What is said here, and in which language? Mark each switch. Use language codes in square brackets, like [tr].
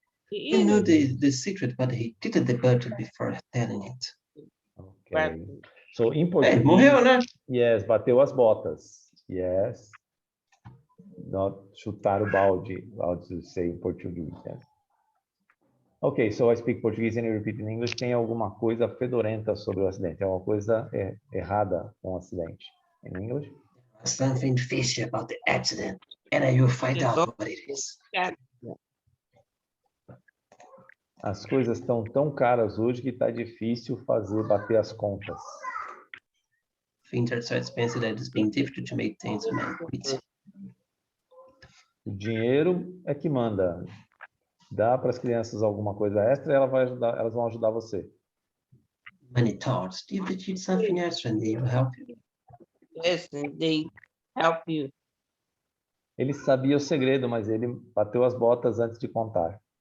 [en] He knew the secret, but he kicked the bucket before telling it. Okay. So in Portuguese, [pt] morreu, né? Yes, bateu as botas. Yes. [en] Not [pt] chutar o balde, [en] to say in Portuguese. Yes. Ok, so I speak Portuguese and you repeat in English. [pt] Tem alguma coisa fedorenta sobre o acidente? É uma coisa errada com o acidente. [en] In English? Something fishy about the accident, and I will find out what it is. [pt] As coisas estão tão caras hoje que está difícil bater as contas. [en] Things are so expensive that it's been difficult to make things meet. [pt] O dinheiro é que manda. Dá para as crianças alguma coisa extra, elas vão ajudar você. [en] Money talks. Give the kids something extra and they will help you. Yes, they help you. [pt] Ele sabia o segredo, mas ele bateu as botas antes de contar.